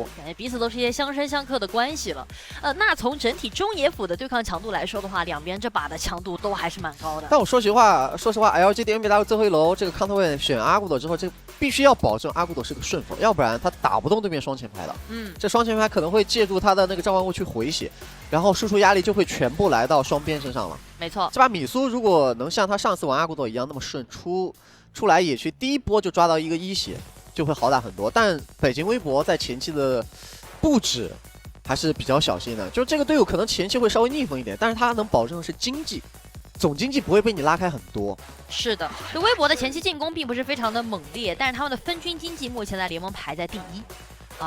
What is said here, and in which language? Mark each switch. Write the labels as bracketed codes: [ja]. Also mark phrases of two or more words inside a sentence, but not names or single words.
[zh] 感覺彼此都是一些相生相克的關係了。那從整體中野輔的對抗強度來說的話，兩邊這把的強度都還是蠻高的。但我說實話，LGD MBW 最後一樓這個康特位選阿古朵之後，這必須要保證阿古朵是個順風，要不然他打不動對面雙前排的。這雙前排可能會借助他的那個召喚物去回血，然後輸出壓力就會全部來到雙邊身上了。沒錯，這把米蘇如果能像他上次玩阿古朵一樣那麼順，出來野區第一波就抓到一個一血，就會好打很多。但北京微博在前期的布置還是比較小心的。就这个队伍可能前期会稍微逆风一点，但是他能保證的是经濟，总经济不会被你拉開很多。是的，就微博的前期進攻並不是非常的猛烈，但是他們的分軍經濟目前在聯盟排在第一啊。